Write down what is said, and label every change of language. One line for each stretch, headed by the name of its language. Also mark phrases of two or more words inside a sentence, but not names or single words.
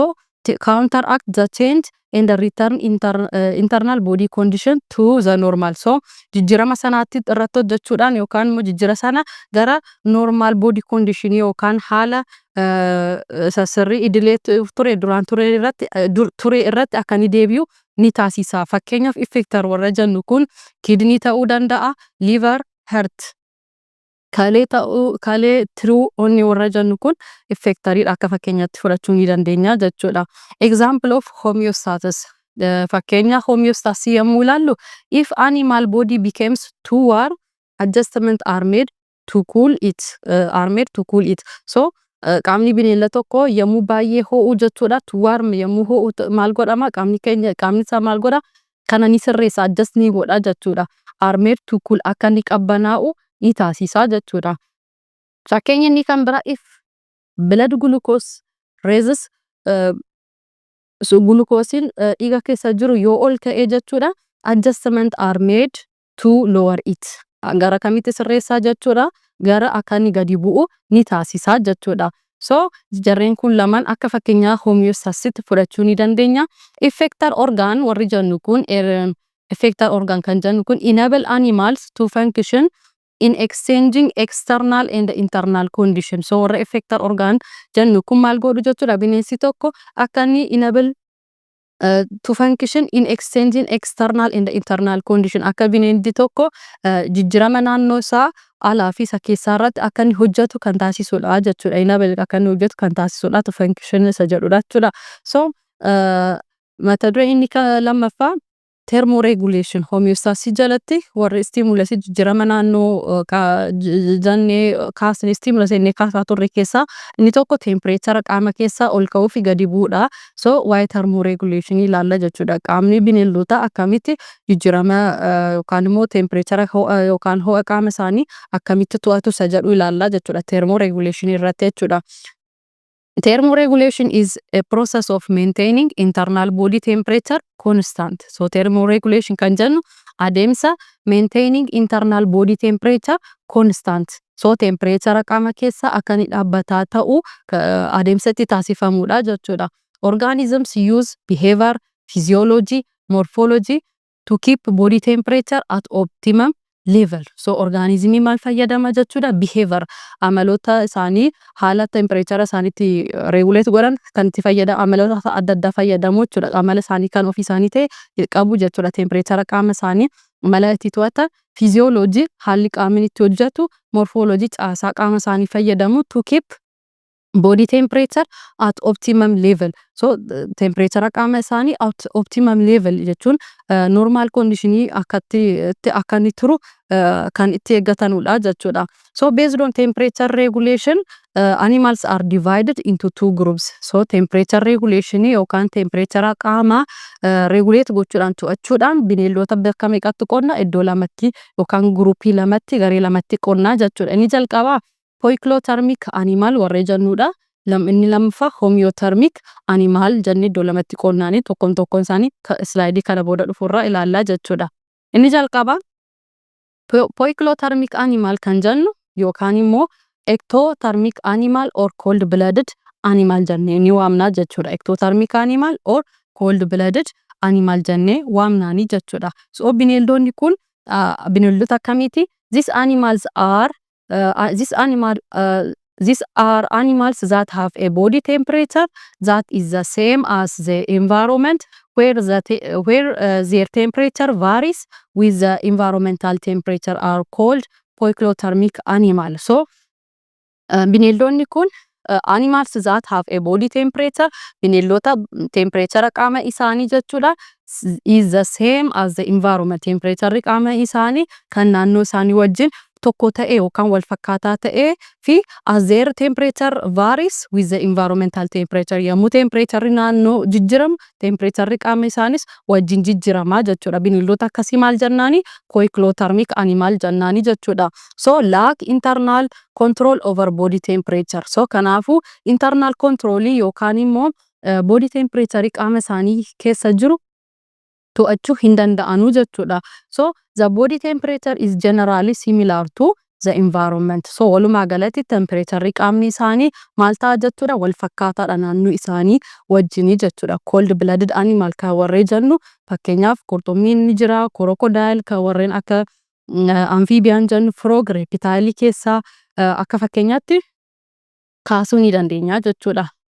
English: So counteract the change and return internal body condition to the normal.
Oromo: So jijjiirama sanaatti irratti hojjechuudhaan yookaan immoo jijjiira sana gara
English: normal body condition
Oromo: yookaan haala sirrii idilee ture duraan ture irratti akka inni deebi'u ni taasisa. Fakkeenyaaf effector warra jennu kun kidney ta'uu danda'a,
English: liver, heart.
Oromo: Kalee true onni warra jennu kun effectoriidha akka fakkeenyaatti fudhachuu ni dandeenya jechuudha.
English: Example of homeostasis.
Oromo: Fakkeenya homeostasis yommuu ilaallu,
English: if animal body becomes too warm, adjustment are made to cool it.
Oromo: So qaamni bineelda tokko yommuu baay'ee ho'u jechuudha.
English: Too warm
Oromo: yommuu ho'u maal godhama? Qaamni isaa maal godha? Kana ni sirreessa, adjust ni godha jechuudha.
English: Are made to cool
Oromo: akka inni qabbanaa'u ni taasisa jechuudha. Fakkeenya inni kan bira,
English: if blood glucose raises,
Oromo: glucosein dhiiga keessa jiru yoo ol ka'e jechuudha,
English: adjustment are made to lower it.
Oromo: Gara kamitti sirreessaa jechuudha? Gara akka inni gadi bu'u ni taasisa jechuudha. So jarreen kun lamaan akka fakkeenyaa homeostasitti fudhachuu ni dandeenya.
English: Effector organ
Oromo: warri jennu kun
English: effector organ
Oromo: kan jennu kun
English: enable animals to function in exchanging external and internal condition.
Oromo: So warra
English: effector organ
Oromo: jennu kun maal godhu jechuudha? Bineensi tokko akka inni
English: enable to function in exchanging external and internal condition.
Oromo: Akka bineeldi tokko jijjiirama naannoo isaa alaa fi isa keessaa irratti akka inni hojjetu kan taasisudha jechuudha. Enable akka inni hojjetu kan taasisudha,
English: to function
Oromo: isa jedhudha jechuudha. So mata duree inni lammaffaa thermoregulation. Homeostasis jalatti warri stimulus jijjiirama naannoo jannee kaasne stimulus inni kaasaa turre keessaa inni tokko temperature qaama keessaa ol ka'uu fi gadi bu'uudha. So waa'ee thermoregulation ilaalla jechuudha. Qaamni bineeldota akkamitti jijjiirama yookaan immoo temperature yookaan ho'a qaama isaanii akkamitti to'atu isa jedhu ilaalla jechuudha. Thermoregulation irratti jechuudha.
English: Thermoregulation is a process of maintaining internal body temperature constant.
Oromo: So thermoregulation kan jennu adeemsa
English: maintaining internal body temperature constant.
Oromo: So temperature qaama keessa akka inni dhaabbataa ta'u adeemsa itti taasifamudha jechuudha.
English: Organisms use behavior, physiology, morphology to keep body temperature at optimum level.
Oromo: So organismii maal fayyadama jechuudha? Behavior, amaloota isaanii haala temperature isaaniitti regulate godhan kan itti fayyadamu, amaloota adda addaa fayyadamu jechuudha. Amala isaanii kan ofii isaanii ta'e qabu jechuudha. Temperature qaama isaanii mala itti to'atan, physiology haalli qaamni itti hojjetu, morphology caasaa qaama isaanii fayyadamu
English: to keep body temperature at optimum level.
Oromo: So temperature qaama isaanii
English: at optimum level
Oromo: jechuun
English: normal conditionii
Oromo: akka inni turu kan itti eeggatanudha jechuudha.
English: So based on temperature regulation, animals are divided into two groups.
Oromo: So
English: temperature regulation
Oromo: yookaan temperature qaama regulate gochuudhaan to'achuudhaan bineeldota bakka meeqatti qonna? Iddoo lamatti yookaan groupii lamatti, garee lamatti qonnaa jechuudha. Inni jalqabaa
English: poikilothermic animal
Oromo: warra jennudha. Inni lammaffaa
English: homeothermic animal
Oromo: jennee iddoo lamatti qonnaanii tokkoon isaanii slaidii kana booda dhufurraa ilaallaa jechuudha. Inni jalqabaa
English: poikilothermic animal
Oromo: kan jennu yookaan immoo
English: ectothermic animal or cold blooded animal
Oromo: jennee ni waamnaa jechuudha.
English: Ectothermic animal or cold blooded animal
Oromo: jennee waamnaanii jechuudha. So bineeldonni kun bineeldota akkamiiti?
English: These are animals that have a body temperature that is the same as the environment where their temperature varies with the environmental temperature are called poikilothermic animal. So
Oromo: bineeldonni kun
English: animals that have a body temperature,
Oromo: bineeldota temperature qaama isaanii jechuudha,
English: is the same as the environment.
Oromo: Temperature qaama isaanii kan naannoo isaanii wajjin tokko ta'e yookaan wal fakkaataa ta'e fi
English: as their temperature varies with the environmental temperature.
Oromo: Yommuu temperature naannoo jijjiramu, temperature qaama isaanis wajjin jijjiramaa jechuudha. Bineeldota akkasii maal jennaani?
English: Poikilothermic animal
Oromo: jennaani jechuudha.
English: So lack internal control over body temperature.
Oromo: So kanaafu
English: internal control
Oromo: yookaan immoo
English: body temperature
Oromo: qaama isaanii keessa jiru to'achuu hin danda'anu jechuudha.
English: So the body temperature is generally similar to the environment.
Oromo: So walumaa galatti temperature qaamni isaanii maal ta'a jechuudha wal fakkaataadha naannoo isaanii wajjinii jechuudha.
English: Cold blooded animal
Oromo: kan warree jennu fakkeenyaaf qurxummiin ni jira, crocodile kan warreen akka amphibian jennu,
English: frog reptile
Oromo: keessaa akka fakkeenyaatti kaasuu ni dandeenya jechuudha.